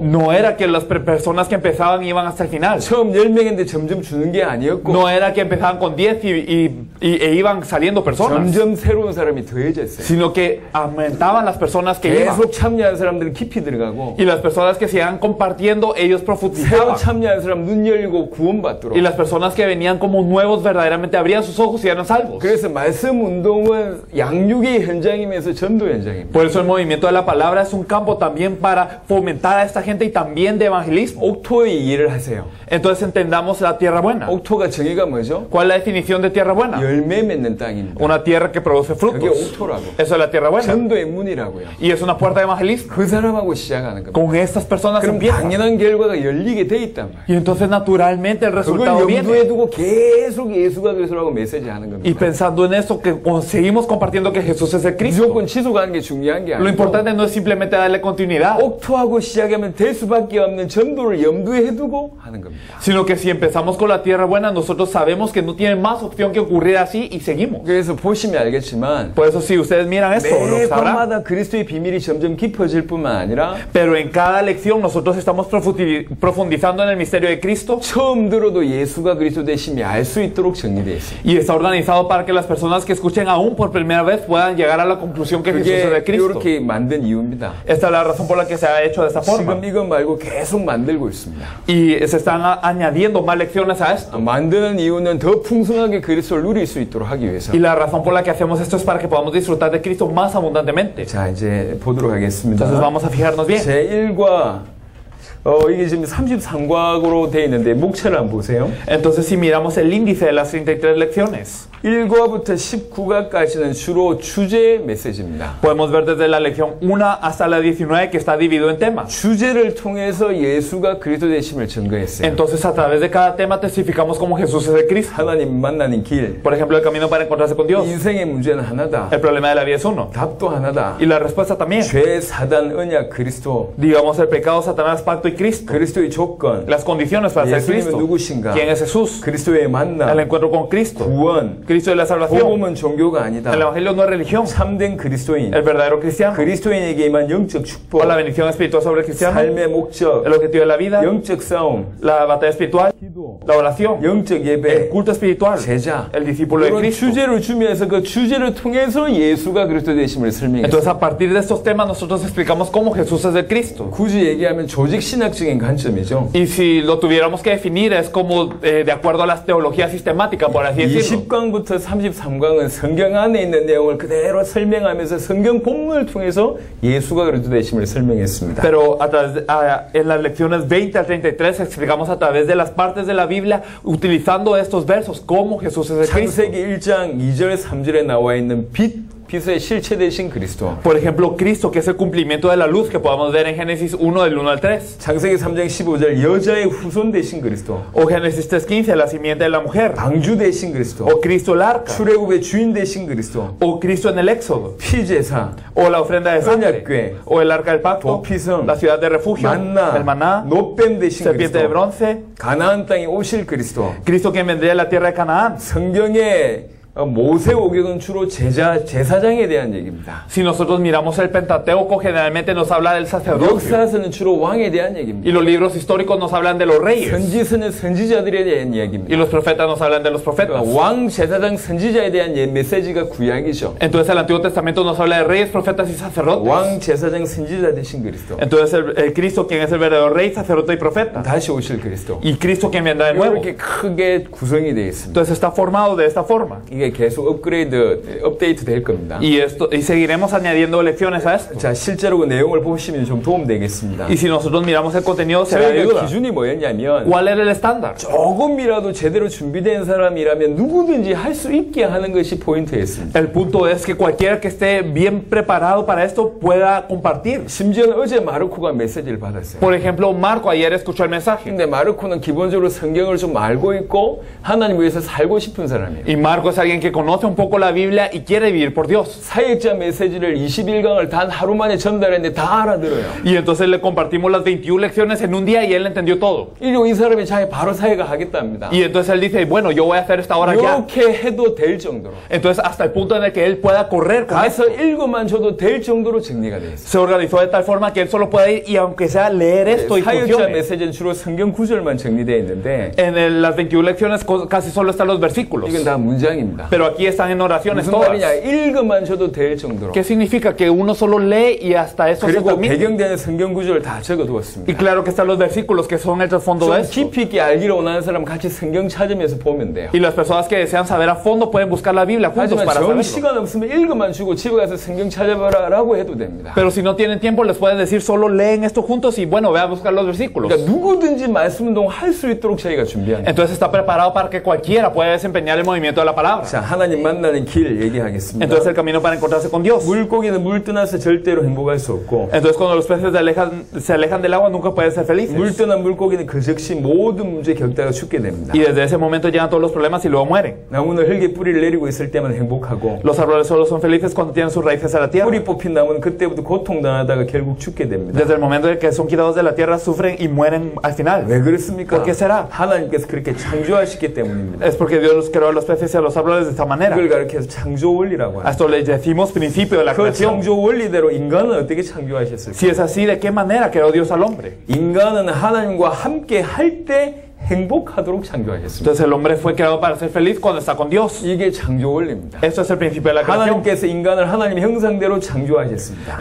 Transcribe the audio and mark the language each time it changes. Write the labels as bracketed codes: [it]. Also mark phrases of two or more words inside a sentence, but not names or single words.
[es] No era que las personas que empezaban iban hasta el final. [ko] 처음 10명인데 점점 주는 게 아니었고 [es] No era que empezaban con 10 e iban saliendo personas. [ko] 점점 새로운 사람이 더해졌어요. [es] Sino que aumentaban las personas que iban. [ko] 계속 참여하는 사람들은 깊이 들어가고 [es] Y las personas que se iban compartiendo, ellos [ko] 새로 [es] profundizaban. [ko] 참여하는 사람 눈 열리고 구원받도록. [es] Y las personas que venían como nuevos verdaderamente abrían sus ojos y eran salvos. [ko] 그래서 말씀 운동은 양육의 현장이면서 전도 현장입니다. [es] Por eso el movimiento de la palabra es un campo también para fomentar a esta gente y también de evangelismo. [ko] 옥토의 이해를 하세요. [es] Entonces entendamos la tierra buena. [ko] 옥토가 정의가 뭐죠? [es] ¿Cuál es la definición de tierra buena? [ko] 열매 맺는 땅입니다. [es] Una tierra que produce [ko] 그게 [es] frutos. [ko] 옥토라고. [es] Eso es la tierra buena. [ko] 전도의 문이라고요. [es] Y es una puerta de evangelismo. [ko] 그 사람하고 시작하는 겁니다. [es] Con estas personas [ko] 그럼 [es] empieza. [ko] 당연한 결과가 열리게 돼 있단 말이에요. [es] Y entonces naturalmente el [ko] 그걸 [es] resultado [ko] 염두에 [es] viene. [ko] 두고 계속 예수가 그리스도라고 메시지 하는 [es] Y [ko] 겁니다. [es] pensando en eso, que seguimos compartiendo que Jesús es el Cristo. [ko] 무조건 지속하는 게 중요한 게 [es] Lo [ko] 아니고 [es] importante no es simplemente darle continuidad, [ko] 옥토하고 시작하면 될 수밖에 없는 전도를 염두에 두고 하는 겁니다. [es] sino que si empezamos con la tierra buena, nosotros sabemos que no tiene más opción que ocurrir así y seguimos. [ko] 그래서 보시면 알겠지만 [es] Por eso si ustedes miran esto, lo sabrán. [ko] 매번마다 그리스도의 비밀이 점점 깊어질 뿐만 아니라 [es] Pero en cada lección nosotros estamos profundizando en el misterio de Cristo [ko] 처음 들어도 예수가 그리스도 되심이 알 수 있도록 정리되어 있어요. [es] y está organizado para que las personas que escuchen aún por primera vez puedan llegar a la conclusión que Jesús es [ko] 그게 [es] el Cristo. [ko] 이렇게 만든 이유입니다. [es] Esta es la razón por la que se ha hecho de esta forma. [ko] 지금 이거 말고 계속 만들고 있습니다. [es] Y se están añadiendo más lecciones a esto. [ko] 만드는 이유는 더 풍성하게 그리스도를 누릴 수 있도록 하기 위해서. [es] Y la razón por la que hacemos esto es para que podamos disfrutar de Cristo más abundantemente. [ko] 자, 이제 보도록 하겠습니다. [es] Entonces vamos a fijarnos bien. [ko] 제1과 이게 지금 33과로 되어 있는데 목차를 한번 보세요. [es] Entonces si miramos el índice de las 33 lecciones, [ko] 1과부터 19과까지는 주로 주제 메시지입니다. [es] podemos ver desde la lección 1 hasta la 19 que está dividido en temas. [ko] 주제를 통해서 예수가 그리스도 되심을 증거했어요. [es] Entonces a través de cada tema testificamos como Jesús es el Cristo. [ko] 하나님 만나는 길, [es] Por ejemplo, el camino para encontrarse con Dios. [ko] 인생의 문제는 하나다. [es] El problema de la vida es uno. [ko] 답도 하나다. [es] Y la respuesta también. [ko] 죄, 사단, 언약, 그리스도. [es] Digamos el pecado, Satanás, pacto y Cristo. [ko] 그리스도의 조건, [es] Las condiciones para ser [ko] 예수님은 [es] Cristo. [ko] 누구신가? [es] ¿Quién es Jesús? [ko] 그리스도의 만남, [es] El encuentro con Cristo. [ko] 구원, [es] Cristo de la salvación. [ko] 복음은 종교가 아니다. [es] El evangelio no es religión. [ko] 참된 그리스도인, [es] El verdadero cristiano. [ko] 그리스도인에게만 영적 축복, [es] O la bendición espiritual sobre el cristiano. [ko] 삶의 목적, [es] El objetivo de la vida. [ko] 영적 싸움, [es] La batalla espiritual. [ko] 기도, [es] la oración, [ko] 영적 [es] el [ko] 예배, [es] culto espiritual, [ko] 제자, [es] el discípulo de [ko] 이런 [es] Cristo. [ko] 주제를 주면서 그 주제를 통해서 예수가 그리스도 되심을 설명했어요. [es] Entonces a partir de estos temas nosotros explicamos cómo Jesús es el Cristo. [ko] 굳이 얘기하면 조직 신학적인 관점이죠. [es] Y si lo tuviéramos que definir es como de acuerdo a las teologías sistemáticas, por así decirlo. [ko] 20강부터 33강은 성경 안에 있는 내용을 그대로 설명하면서 성경 본문을 통해서 예수가 그리스도 되심을 설명했습니다. [es] Pero en las lecciones 20 al 33 explicamos a través de las partes de la Biblia utilizando estos versos cómo Jesús es el Cristo. [ko] 창세기 1장 2절 3절에 나와 있는 빛의 실체 되신 그리스도. [es] Por ejemplo, Cristo, que es el cumplimiento de la luz que podamos ver en Génesis 1 del 1 al 3. [ko] 창세기 3장 15절 여자의 후손 되신 그리스도. [es] O Génesis 3:15, la simiente de la mujer. [ko] 방주 되신 그리스도. [es] O Cristo el arca. [ko] 출애굽의 주인 되신 그리스도. [es] O Cristo en el Éxodo. [ko] 피제사. [es] O la ofrenda de sangre. [ko] 언약궤. [es] O el arca del pacto. [ko] 도피성. [es] La ciudad de refugio. [ko] 만나. [es] El maná. [ko] 노뱀 되신 [es] Serpiente de [ko] 그리스도. [es] bronce. [ko] 가나안 땅에 오실 그리스도. [es] Cristo quien vendría de la tierra de Canaán. [ko] 성경에 모세오경은 주로 제사장에 대한 얘기입니다. [es] Si nosotros miramos el Pentateuco, generalmente nos habla del sacerdocio. [ko] 역사서는 주로 왕에 대한 [es] Y [ko] 얘기입니다. [es] los libros históricos nos hablan de los reyes. [ko] 선지서는 선지자들에 대한 [es] Y [ko] 이야기입니다. [es] los profetas nos hablan de los profetas. [ko] 왕, 제사장, 선지자에 대한 메시지가 구약이죠. [es] Entonces el Antiguo Testamento nos habla de reyes, profetas y sacerdotes. [ko] 왕, 제사장, 선지자 되신 그리스도. [es] Entonces el Cristo quien es el verdadero rey, sacerdote y profeta. [ko] 다시 오실 그리스도. [es] Y Cristo quien vendrá de nuevo. [ko] 이렇게 크게 구성이 되어 있습니다. [es] Entonces está formado de esta forma. [ko] 이게 계속 업데이트 될 겁니다. [es] Y seguiremos añadiendo lecciones a esto. [ko] 자, 실제로 그 내용을 보시면 좀 도움 되겠습니다. [es] Y si nosotros miramos el contenido será de [ko] 저희가 [es] ayuda. [ko] 기준이 뭐였냐면 [es] ¿Cuál era el estándar? [ko] 조금이라도 제대로 준비된 사람이라면 누구든지 할 수 있게 하는 것이 포인트였습니다. [es] El punto es que cualquiera que esté bien preparado para esto pueda compartir. [ko] 심지어 어제 마르코가 메시지를 받았어요. [es] Por ejemplo, Marco ayer escuchó el mensaje. [ko] 근데 마르코는 기본적으로 성경을 좀 알고 있고 하나님 위해서 살고 싶은 사람이에요. [es] Y Marco es alguien que conoce un poco la Biblia y quiere vivir por Dios. [ko] 사역자 메시지를 21강을 단 하루 만에 전달했는데 다 알아들어요. [es] Y entonces le compartimos las 21 lecciones en un día y él entendió todo. [ko] 이리고 이 사람이 자기 바로 사역을 하겠답니다. [es] Y entonces él dice, bueno, yo voy a hacer esta hora ya. [ko] 이렇게 해도 될 정도로. [es] Entonces hasta el punto en el que él pueda correr con eso. [ko] 가서 읽어만 줘도 될 정도로 정리가 돼 있어요. [es] Se organizó de tal forma que él solo pueda ir y aunque sea leer esto y [ko] 사역자 [es] funcione. [ko] 메시지는 주로 성경 구절만 정리되어 있는데 [es] Las 21 lecciones casi solo están los versículos. [ko] 이건 다 문장입니다. [es] Pero aquí están en oraciones [ko] 무슨 [es] todas. [ko] 말이냐? 읽어만 줘도 될 정도로. [es] ¿Qué significa? Que uno solo lee y hasta eso se [ko] 그리고 [es] termina. [ko] 배경되는 성경 구절을 다 적어두었습니다. [es] Y claro que están los versículos que son el trasfondo [ko] 좀 [es] de esto. [ko] 깊이 있게 알기를 원하는 사람 같이 성경 찾으면서 보면 돼요. [es] Y las personas que desean saber a fondo pueden buscar la Biblia juntos [ko] 하지만 [es] para [ko] 정 [es] saberlo. [ko] 시간 없으면 읽어만 주고 집에 가서 성경 찾아봐라 라고 해도 됩니다. [es] Pero si no tienen tiempo les pueden decir solo leen esto juntos y bueno, ve a buscar los versículos. [ko] 그러니까 누구든지 말씀 운동 할 수 있도록 저희가 준비합니다. [es] Entonces está preparado para que cualquiera pueda desempeñar el movimiento de la palabra. [ko] 자, 하나님 만나는 길 얘기하겠습니다. [es] Entonces el camino para encontrarse con Dios. [ko] 물고기는 물 떠나서 절대로 행복할 수 없고 [es] Entonces cuando los peces se alejan del agua nunca pueden ser felices. [ko] 물 떠난 물고기는 그 즉시 모든 문제 겪다가 죽게 됩니다. [es] Y desde ese momento llegan todos los problemas y luego mueren. [ko] 나무는 흙에 뿌리를 내리고 있을 때만 행복하고 [es] Los árboles solo son felices cuando tienen sus raíces a la tierra. [ko] 뿌리 뽑힌 나무는 그때부터 고통당하다가 결국 죽게 됩니다. [es] Desde el momento en que son quitados de la tierra sufren y mueren al final. [ko] 왜 그렇습니까? [es] ¿Por qué será? [ko] 하나님께서 그렇게 창조하셨기 때문입니다. [es] Es porque Dios creó a los peces y a los árboles de esta manera. [ko] 그걸 가르쳐서 창조 원리라고 [es] A [ko] 합니다. [es] esto le decimos principio de la [ko] 그 [es] creación. [ko] 창조 원리대로 인간은 어떻게 창조하셨을까? [es] Si es así, ¿de qué manera creó Dios al hombre? [ko] 인간은 하나님과 함께 할 때 행복하도록 창조하셨습니다. [es] Entonces el hombre fue creado para ser feliz cuando está con Dios. [ko] 이게 창조 원리입니다. [es] Esto es el principio de la creación. [ko] 하나님께서 인간을 하나님 형상대로 창조하셨습니다.